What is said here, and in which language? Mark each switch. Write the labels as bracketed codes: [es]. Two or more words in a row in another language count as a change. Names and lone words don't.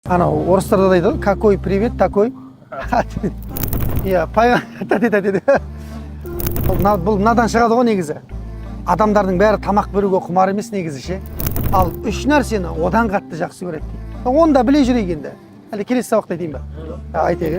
[kk] Ана орыстарда да айтады, [ru] какой привет, такой. [kk] Иә, бұл мынадан шығады ғой негізі. Адамдардың бәрі тамақ беруге құмар емес негізі ше. Ал үш нәрсені одан қатты жақсы көреді дейді. Оны да біле жүрейік енді. Әлі келесі сабақта айтайын ба? Айтайық.